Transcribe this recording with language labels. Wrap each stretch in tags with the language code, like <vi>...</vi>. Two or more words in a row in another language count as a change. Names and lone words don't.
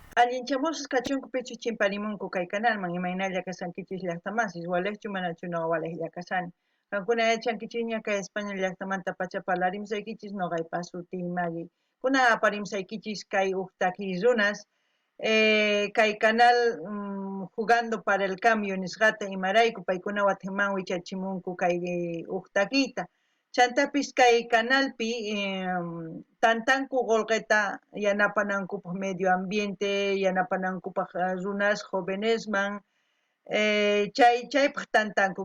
<qu>Allinchamusqa kachunkupichu chimparimunku kay kanalman imaynalla kasankichis llaqtamasis walejchu manachu no walejlla kasani. Kankuna yachankichis ña kay España llaqtamanta pacha parlarimsaykichis noqaypas suti Maggie. Kuna aparimsaykichis kay uhtaki runas kay canal jugando para el cambio nisqata imarayku paykuna watinman wichachimunku kay uhtakita. Chantapis kay canalpi tantanku qolqeta yanapanankupaq</qu> <es>medio ambiente,</es> <qu>yanapanankupaq runas jóvenesman, chaypaq tantanku.</qu>